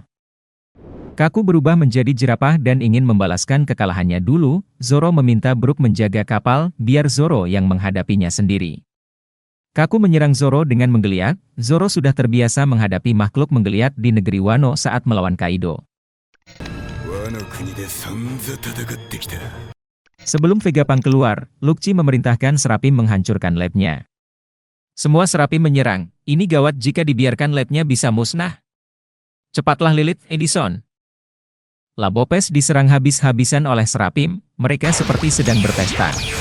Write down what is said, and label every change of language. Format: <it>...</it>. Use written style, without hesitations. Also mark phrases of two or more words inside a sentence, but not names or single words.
<id>Kaku berubah menjadi jerapah dan ingin membalaskan kekalahannya dulu, Zoro meminta Brook menjaga kapal, biar Zoro yang menghadapinya sendiri. Kaku menyerang Zoro dengan menggeliat, Zoro sudah terbiasa menghadapi makhluk menggeliat di negeri Wano saat melawan Kaido.</id> <ja>さんざ戦ってきた。</ja> <id>Sebelum Vegapunk keluar, Lukchi memerintahkan Serapim menghancurkan labnya. Semua Serapim menyerang, ini gawat jika dibiarkan labnya bisa musnah. Cepatlah Lilith, Edison. Labopes diserang habis-habisan oleh Serapim, mereka seperti sedang berpesta.</id>